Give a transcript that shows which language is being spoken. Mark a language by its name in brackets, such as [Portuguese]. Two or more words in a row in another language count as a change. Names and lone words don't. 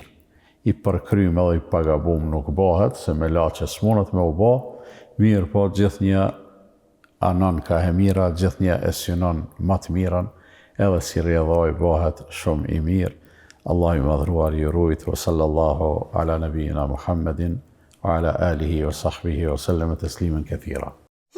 [Albanian] I përkrym edhe i pagabum nuk bëhet, se me laçe s'munët me u bë, mirë po gjithnjë anon ka e mira, gjithnjë e synon më të mirën, edhe si rrjedhoi bëhet shumë i mirë. Allah i madhruar ju rujt, [Arabic] وصلى الله على نبينا محمد وعلى آله وصحبه وسلم تسليما كثيرا.